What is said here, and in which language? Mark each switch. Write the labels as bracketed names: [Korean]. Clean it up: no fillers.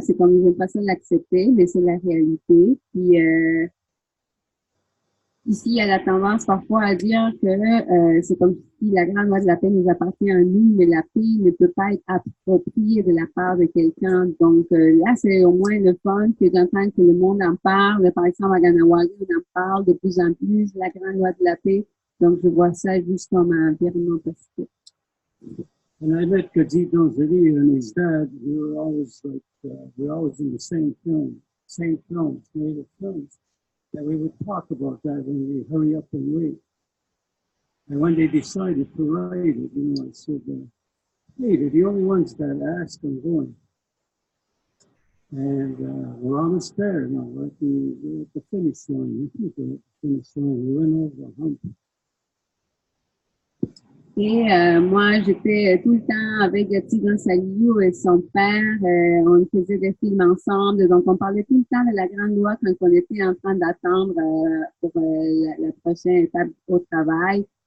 [French] C'est comme je n'aime pas ça l'accepter, mais c'est la réalité. Puis ici, il y a la tendance parfois à dire que c'est comme si la grande loi de la paix nous appartient à nous, mais la paix ne peut pas être appropriée de la part de quelqu'un. Donc là, c'est au moins le fun que d'entendre que le monde en parle. Par exemple, à Ganawagi, on en parle de plus en plus, la grande loi de la paix. Donc, je vois ça juste comme un environnement positif. [English] And I met Kajit Donzeri and his dad. We were always like, we're always in the same films, native films. And we would talk about that when we hurry up and wait. And when they decided to write it, I said, hey, they're the only ones that ask and going. And we're almost there now. We're at the finish line. I think we're at the finish line. We went over the hump. [French] Et moi, j'étais tout le temps avec Tigran Saliou et son père. On faisait des films ensemble. Donc, on parlait tout le temps de la grande loi quand on était en train d'attendre pour la prochaine étape au travail.